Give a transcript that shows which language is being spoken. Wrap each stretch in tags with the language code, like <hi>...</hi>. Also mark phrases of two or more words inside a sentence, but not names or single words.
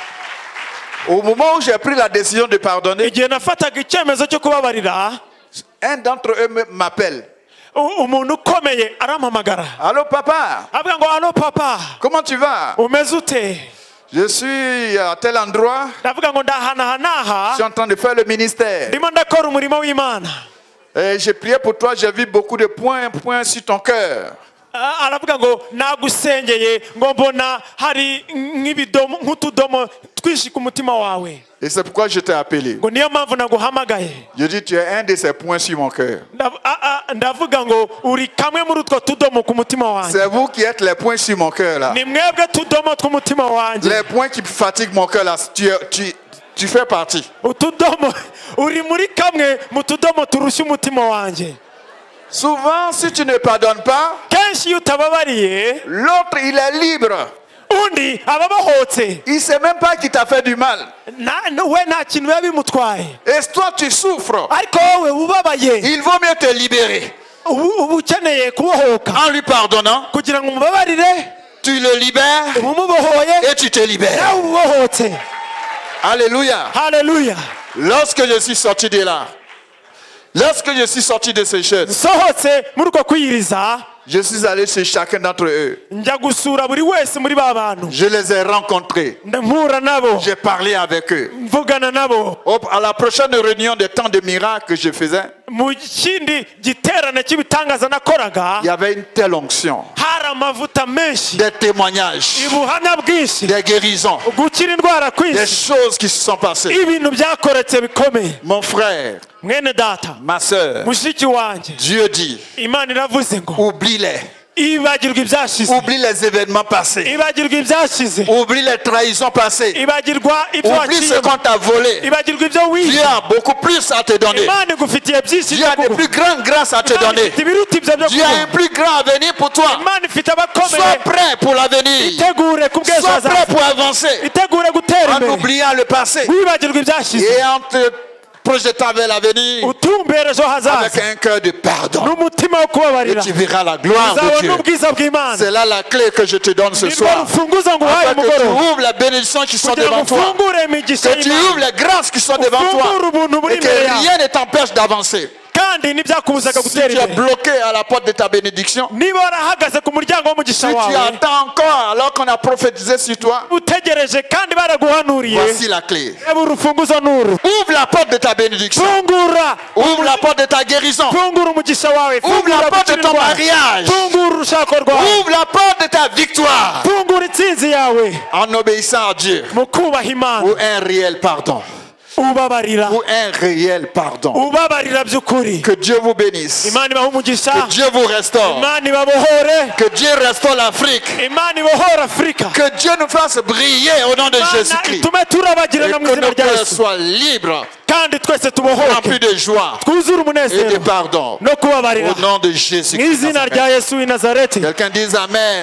<fr>Au moment où j'ai pris la décision de pardonner,</fr> <rw>igihe nafataga icyemezo cyo kubabarira,</rw> <fr>un d'entre eux m'appelle.</fr> <rw>umuntu ukomeye arampamagara,</rw> <fr>Allô papa,</fr> <rw>avuga ngo</rw> <fr>alo papa, comment tu vas?</fr> <rw>umeze ute?</rw> <fr>Je suis à tel endroit,</fr> <rw>ndavuga ngo ndahanaha,</rw> <fr>je suis en train de faire le ministère.</fr> <rw>ndimo ndakora umurimo w'Imana.</rw> <fr>Et j'ai prié pour toi, j'ai vu beaucoup de points sur ton cœur.</fr> <rw>aravuga ngo nagusengeye ngo mbona hari nk'utudomo twinshi ku mutima wawe,</rw> <fr>Et c'est pourquoi je t'ai appelé.</fr> <rw>ngo niyo mpamvu naguhamagaye.</rw> <fr>Je dis, tu es un de ces points sur mon cœur.</fr> <rw>ndavuga ngo uri kamwe muri utwo tudomo ku mutima wanjye.</rw> <fr>C'est vous qui êtes les points sur mon cœur là.</fr> <rw>ni mwebwe tudomo tw'umutima wanjye.</rw> <fr>Les points qui fatiguent mon cœur là, tu fais partie.</fr> <rw>utudomo uri muri kamwe mu tudomo turushya umutima wanjye.</rw> <fr>Souvent, si tu ne pardonnes pas,</fr> <rw>kenshi iyo utababariye,</rw> <fr>l'autre il est libre.</fr> <rw>undi aba abohotse,</rw> <fr>Il ne sait même pas qu'il t'a fait du mal.</fr> <rw>we nta kintu biba bimutwaye,</rw> <fr>Et toi tu souffres.</fr> <rw>ariko wowe ubabaye</rw> <fr>Il vaut mieux te libérer.</fr> <rw>uba ukeneye kubohoka</rw> <fr>En lui pardonnant,</fr> <rw>kugira ngo umubabarire,</rw> <fr>tu le libères</fr> <rw>umubohoye</rw> <fr>et tu te libères.</fr> <rw>nawe ubohotse.</rw> <fr>Alléluia.</fr> <rw>Haleluya.</rw> <fr>Lorsque je suis sorti de là, lorsque je suis sorti de ces choses,</fr> <rw>nsohotse muri uko kwiyiriza,</rw> <fr>je suis allé chez chacun d'entre eux.</fr> <rw>njya gusura buri wese muri ba bantu,</rw> <fr>Je les ai rencontrés.</fr> <rw>mpura nabo,</rw> <fr>J'ai parlé avec eux.</fr> <rw>mvugana nabo.</rw> <fr>À la prochaine réunion des temps de miracles que je faisais,</fr> <rw>mu kindi giterane cy'ibitangaza nakoraga,</rw> <fr>il y avait une telle onction,</fr> <rw>hari amavuta menshi,</rw> <fr>des témoignages,</fr> <rw>ubuhamya bwinshi,</rw> <fr>des guérisons,</fr> <rw>gukira indwara</rw> <fr>des</fr> <rw>kwinshi,</rw> <fr>choses qui se sont passées.</fr> <rw>ibintu byakoretse bikomeye.</rw> <fr>Mon frère,</fr> <rw>mwene data,</rw> <fr>ma soeur,</fr> <rw>mushiki wanjye,</rw> <fr>Dieu dit,</fr> <rw>Imana iravuze ngo</rw> <fr>oublie-les.</fr> <rw>ibagirwa ibyashize,</rw> <fr>Oublie les événements passés.</fr> <rw>ibagirwa ibyashize,</rw> <fr>Oublie les trahisons passées.</fr> <rw>ibagirwa ibyo</rw> <fr>Oublie ce</fr> <rw>waciyemo,</rw> <fr>qu'on t'a volé.</fr> <rw>ibagirwa ibyo</rw> <fr>Dieu</fr> <rw>wishe.</rw> <fr>a beaucoup plus à te donner.</fr> <rw>Imana igufitiye byinshi</rw> <fr>Dieu a</fr> <rw>byo</rw> <fr>de</fr> <rw>kuguha.</rw> <fr>plus grandes grâces à te</fr> <rw>Imana</rw> <fr>donner.</fr> <rw>ifite ibiruta ibyo byo</rw> <fr>Dieu a un</fr> <rw>kuguha.</rw> <fr>plus grand avenir pour toi.</fr> <rw>Imana ifite</rw> <fr>Sois</fr> <rw>abakomeye.</rw> <fr>prêt pour l'avenir.</fr> <rw>Itegure ku bw'ejo</rw> <fr>Sois prêt</fr> <rw>hazaza,</rw> <fr>pour avancer.</fr> <rw>itegure gutera</rw> <fr>En</fr> <rw>imbere,</rw> <fr>oubliant le passé.</fr> <rw>wibagirwa ibyashize,</rw> <fr>Et en te projetant vers l'avenir.</fr> <rw>utumbere ejo</rw> <fr>Avec</fr> <rw>hazaza</rw> <fr>un cœur de pardon.</fr> <rw>n'umutima wo</rw> <fr>Et</fr> <rw>kubabarira,</rw> <fr>tu verras la gloire de</fr> <rw>uzabona</rw> <fr>Dieu.</fr> <rw>ubwiza bw'Imana.</rw> <fr>C'est là la clé que je te donne ce</fr> <rw>Nirwo</rw> <fr>soir.</fr> <rw>rufunguzo nguhaye</rw> <fr>Afin que tu</fr> <rw>umugoroba,</rw> <fr>ouvres la bénédiction qui sont</fr> <rw>kugira ngo</rw> <fr>devant toi.</fr> <rw>ufungure imigisha</rw> <fr>Que tu</fr> <rw>y'Imana,</rw> <fr>ouvres les grâces qui sont devant</fr> <rw>ufungure</rw> <fr>toi.</fr> <rw>ubuntu buri</rw> <fr>Et que</fr> <rw>imbere yawe,</rw> <fr>rien ne t'empêche d'avancer.</fr> <rw>kandi ntibyakubuzaga</rw> <fr>Si</fr> <rw>gutera</rw> <fr>tu es</fr> <rw>imbere.</rw> <fr>bloqué à la porte de ta bénédiction,</fr> <rw>Niba warahagaze ku muryango</rw> <fr>si</fr> <rw>w'umugisha</rw> <fr>tu</fr> <rw>wawe,</rw> <fr>attends encore alors qu'on a prophétisé sur toi,</fr> <rw>utegereje kandi baraguhanuriye,</rw> <fr>voici la clé.</fr> <rw>reba urufunguzo n'uru.</rw> <fr>Ouvre la porte de ta bénédiction.</fr> <rw>Fungura,</rw> <fr>Ouvre la porte de ta guérison.</fr> <rw>fungura umugisha wawe,</rw> <fr>Ouvre la</fr> <rw>fungura</rw> <fr>porte de ton</fr> <rw>gukirirwa,</rw> <fr>mariage.</fr> <rw>fungura urushako rwawe,</rw> <fr>Ouvre la porte de ta victoire.</fr> <rw>fungura intsinzi yawe</rw> <fr>En obéissant à Dieu.</fr> <rw>mu kubaha Imana,</rw> <fr>Pour un réel pardon.</fr> <rw>ubabarira,</rw> <fr>Pour un réel pardon.</fr> <rw>ubabarira by'ukuri.</rw> <fr>Que Dieu vous bénisse.</fr> <rw>Imana ibahe umugisha,</rw> <fr>Que Dieu vous restaure.</fr> <rw>Imana ibabohore,</rw> <fr>Que Dieu restaure l'Afrique.</fr> <rw>Imana ibohore Afurika,</rw> <fr>Que Dieu nous fasse briller au nom de</fr> <rw>Imana</rw> <fr>Jésus-Christ.</fr> <rw>itume turabagirana</rw> <fr>Et</fr> <rw>mu</rw> <fr>que</fr> <rw>izina</rw> <fr>nos</fr> <rw>rya</rw> <fr>cœurs</fr> <rw>Yesu,</rw> <fr>soient libres,</fr> <rw>kandi twese tubohoke,</rw> <fr>remplis de joie</fr> <rw>twuzure</rw> <fr>et de</fr> <rw>umunezero</rw> <fr>pardon.</fr> <rw>no kubabarira</rw> <fr>Au nom de</fr> <rw>mu</rw> <fr>Jésus-Christ.</fr> <rw>izina rya Yesu w'i Nazareti.</rw> <fr>Quelqu'un dise Amen.</fr>